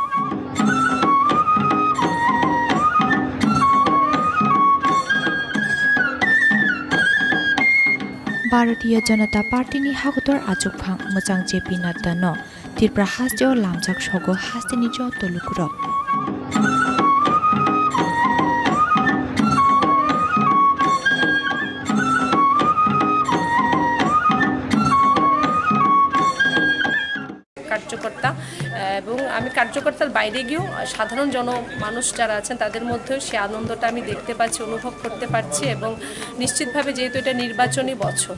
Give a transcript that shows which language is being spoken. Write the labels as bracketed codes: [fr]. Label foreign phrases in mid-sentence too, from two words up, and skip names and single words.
[trp] भारतीय जनता पार्टीनि हागतर आजुफां मोजां जेपि नाड्डानो त्रिपुरा हास्टेआव लामजाक सगो हास्टेनि जत लुगुरक [bn] কার্যকর্তা এবং আমি কার্যকর্তার বাইরে গিয়েও সাধারণ জনমানুষ যারা আছেন তাদের মধ্যেও সে আনন্দটা আমি দেখতে পাচ্ছি অনুভব করতে পারছি এবং নিশ্চিতভাবে যেহেতু এটা নির্বাচনী বছর